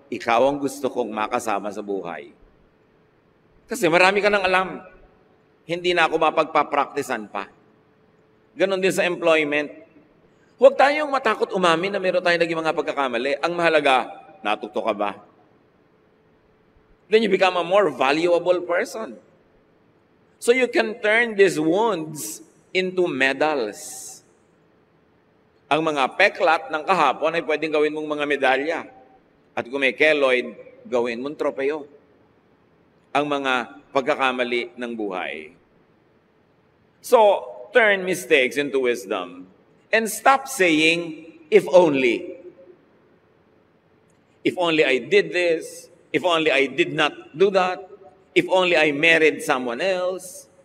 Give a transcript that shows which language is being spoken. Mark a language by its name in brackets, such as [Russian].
[Filipino] Ikaw ang gusto kong makasama sa buhay. Kasi marami ka nang alam. Hindi na ako mapagpapraktisan pa. Ganon din sa employment. Huwag tayong matakot umamin na meron tayong naging mga pagkakamali. Ang mahalaga, natuto ka ba? [English] Then you become a more valuable person. So you can turn these wounds into medals. [Filipino] Ang mga peklat ng kahapon ay pwedeng gawin mong mga medalya. At kung may keloid, gawin mong tropeo. Ang mga pagkakamali ng buhay. [English] So, turn mistakes into wisdom. And stop saying, if only. If only I did this. If only I did not do that. If only I married someone else.